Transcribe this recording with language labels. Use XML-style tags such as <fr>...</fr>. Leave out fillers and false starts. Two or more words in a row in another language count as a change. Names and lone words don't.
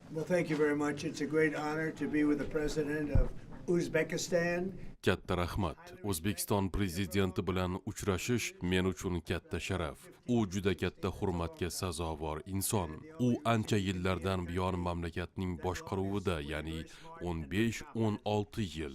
<en>Well, thank you very much. It's a great honor to be with the president of Uzbekistan.</en> <uz>Katta rahmat. O'zbekiston prezidenti bilan uchrashish men uchun katta sharaf. U juda katta hurmatga sazovor inson. U ancha yillardan buyon mamlakatning boshqaruvida, ya'ni 15-16 yil.</uz>